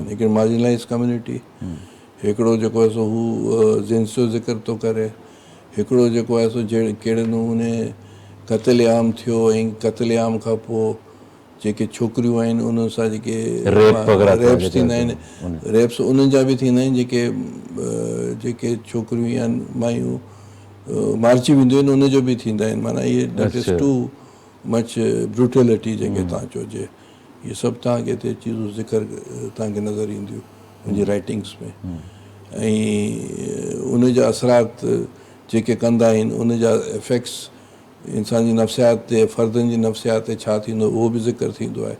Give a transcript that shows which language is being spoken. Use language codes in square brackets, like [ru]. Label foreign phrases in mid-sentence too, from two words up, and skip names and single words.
[sd] हिकिड़ी [en] marginalize community, [sd] हिकिड़ो जेको आहे सो हू जिन्स जो ज़िक्र थो करे, हिकिड़ो जेको आहे सो कहिड़े नमूने क़त्ल-ए-आम थियो ऐं क़त्ल-ए-आम खां पोइ जेके छोकिरियूं आहिनि उन्हनि सां जेके रेप्स थींदा आहिनि, रेप्स उन्हनि जा बि थींदा आहिनि जेके छोकिरियूं या मायूं मारची वेंदियूं आहिनि उनजो बि थींदा आहिनि। माना इहे [en] that is too much brutality [sd] जेके तव्हां चइजे, इहे सभु तव्हांखे हिते चीज़ूं ज़िक्र तव्हांखे नज़र ईंदियूं मुंहिंजी राइटिंग्स में। ऐं उनजा असरात जेके कंदा आहिनि उनजा इफेक्ट्स इंसान जी नफ़्सियात ते, फ़र्दनि जी नफ़्सियात ते छा थींदो उहो बि ज़िक्र थींदो आहे।